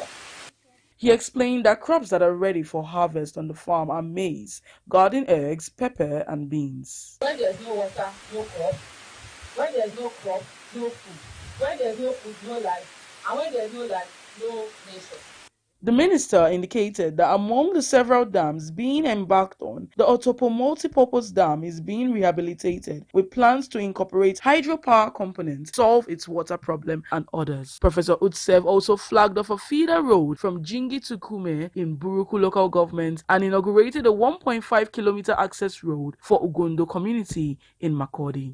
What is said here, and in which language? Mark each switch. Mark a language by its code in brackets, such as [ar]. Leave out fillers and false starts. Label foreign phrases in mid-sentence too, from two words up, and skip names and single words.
[en] He explained that crops that are ready for harvest on the farm are maize, garden eggs, pepper, and beans. When there's no water, no crop. When there's no crop, no food. When there's no food, no life. And when there's no life, no nation. The minister indicated that among the several dams being embarked on, the Otopo multipurpose dam is being rehabilitated with plans to incorporate hydropower components, solve its water problem and others. Professor Utsev also flagged off a feeder road from Jingi to Kume in Buruku local government and inaugurated a 1.5-kilometer access road for Ugondo community in Makurdi.